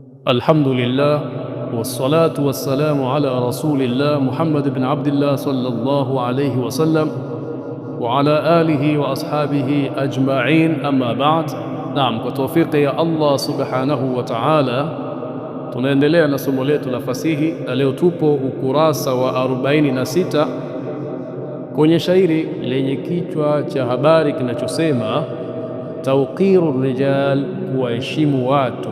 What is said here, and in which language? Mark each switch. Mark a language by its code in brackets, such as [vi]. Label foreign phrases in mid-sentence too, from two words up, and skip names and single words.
[ar] الحمد لله والصلاة والسلام على رسول الله محمد بن عبد الله صلى الله عليه وسلم وعلى آله وأصحابه أجمعين، أما بعد. [sw] Naam, kwa tawfiki ya [ar] الله سبحانه وتعالى [sw] tunaendelea na somo letu la fasihi, na leo tupo ukurasa wa 46 kwenye shairi lenye kichwa cha habari kinachosema [ar] توقير الرجال, [sw] kuwaheshimu watu.